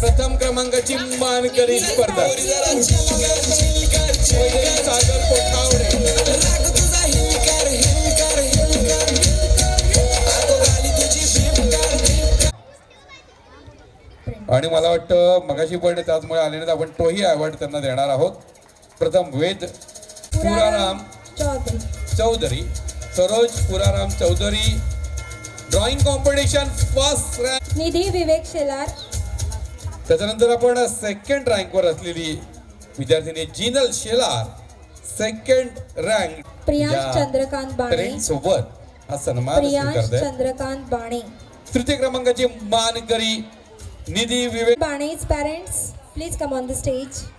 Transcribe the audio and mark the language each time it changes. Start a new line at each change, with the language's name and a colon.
Marathi: प्रथम क्रमांकाची मानकरी स्पर्धा वैदेही सागर कोठावडे. आणि मला वाटतं मगाशी पण त्याचमुळे आले नाहीत, आपण तोही अवॉर्ड त्यांना देणार आहोत. प्रथम वेद Puraram Chaudhari. Chaudhari, Saroj Puraram Chaudhari drawing competition first rank. निधी विवेक शेलार. त्याच्यानंतर आपण सेकंड रँकवर असलेली विद्यार्थिनी जिनल शेलार सेकंड रँक. प्रियांश चंद्रकांत बाणे. सोबत हा सन्मान प्रियांश स्वीकारताय. चंद्रकांत बाणे. तृतीय क्रमांकाची मानकरी निधी विवेक.
English: Bane's parents, please come on the stage.